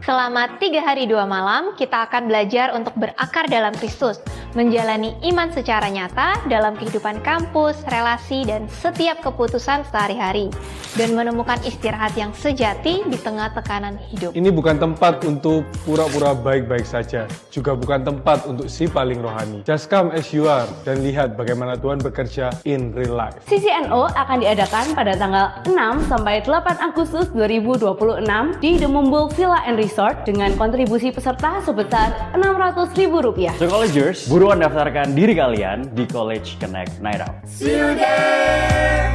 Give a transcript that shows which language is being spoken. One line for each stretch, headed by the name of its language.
Indonesian: Selama 3 hari 2 malam, kita akan belajar untuk berakar dalam Kristus, menjalani iman secara nyata dalam kehidupan kampus, relasi, dan setiap keputusan sehari-hari, dan menemukan istirahat yang sejati di tengah tekanan hidup. Ini bukan tempat untuk pura-pura baik-baik saja, juga bukan tempat untuk si paling rohani.
English: Just come as you are
Indonesian: dan lihat bagaimana Tuhan bekerja
English: in real life.
Indonesian: CCNO akan diadakan pada tanggal 6 sampai 8 Agustus 2026 di The Mumbul Villa and Resort dengan kontribusi peserta sebesar Rp600.000.
English: So collegers,
Indonesian: buruan daftarkan diri kalian di College Connect Night Out.
English: See you there.